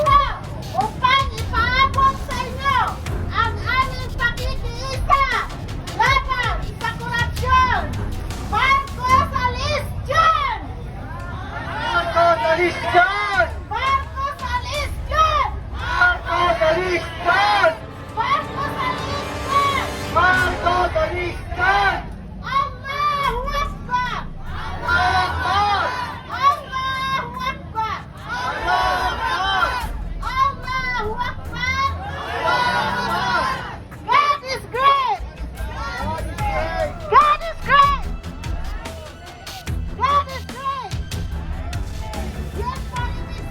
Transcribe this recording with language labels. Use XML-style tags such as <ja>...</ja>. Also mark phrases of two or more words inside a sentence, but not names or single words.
<tl>Upang ipaabot sa inyo ang aming pakikiisa laban sa korupsyon. Marcos alis dyan! Marcos, alis dyan! Marcos alis dyan! Marcos, alis dyan! Marcos alis dyan! Marcos, alis dyan!</tl> <ar>الله أكبر!</ar> <tl>Marcos!</tl> <ar>الله أكبر! الله أكبر!</ar> <en>God is great! God is great! God is great!</en> <tl>Yan po</tl>